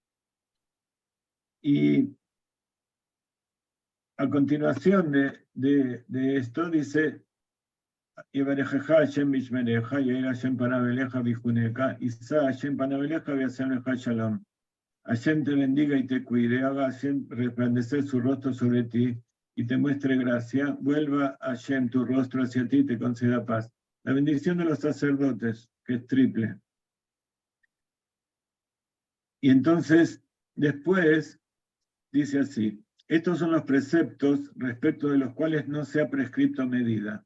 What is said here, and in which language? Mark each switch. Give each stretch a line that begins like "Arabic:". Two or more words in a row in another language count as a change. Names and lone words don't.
Spanish: Y a continuación de esto dice,
Hebrew: יברכך השם וישמרך יאר השם פניו אליך ויחנך ישא השם פניו אליך וישם לך שלום.
Spanish: Hashem te bendiga y te cuide, haga Hashem resplandecer su rostro sobre ti y te muestre gracia, vuelva Hashem tu rostro hacia ti y te conceda paz. La bendición de los sacerdotes, que es triple. Y entonces, después, dice así, estos son los preceptos respecto de los cuales no se ha prescrito medida.